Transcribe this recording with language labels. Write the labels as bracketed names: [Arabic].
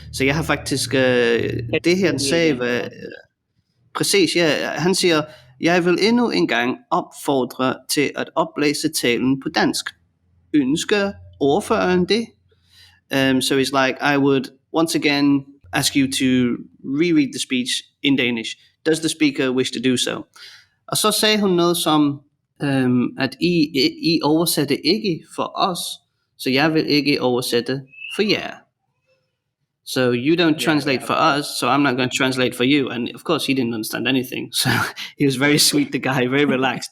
[Danish] Så jeg har faktisk, det her han sagde, præcis, han siger, jeg vil endnu en gang opfordre til at oplæse talen på dansk. Ønsker ordføreren det? [English] So it's like, I would once again ask you to reread the speech in Danish. Does the speaker wish to do so? [Danish] Og så sagde hun noget som, at I oversætter ikke for os, så jeg vil ikke oversætte for jer. [English] So you don't translate for us, so I'm not going to translate for you. And of course, he didn't understand anything. So he was very sweet, the guy, very relaxed.